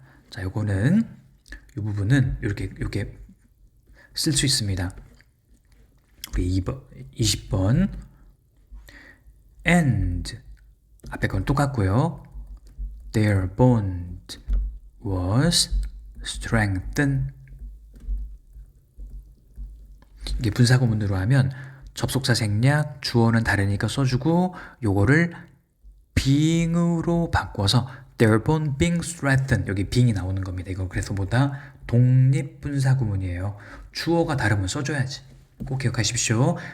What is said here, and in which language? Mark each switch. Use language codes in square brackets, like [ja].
[ko] 자, 요거는 이 부분은 이렇게 쓸 수 있습니다. 우리 20번 and 앞에 건 똑같고요. [en] Their bond was strengthened. [ko] 이게 분사구문으로 하면 접속사 생략, 주어는 다르니까 써주고 요거를 being으로 바꿔서 [en] their bond being strengthened. [ko] 여기 being이 나오는 겁니다. 이거 그래서 보다 독립분사구문이에요. 주어가 다르면 써줘야지. 꼭 기억하십시오.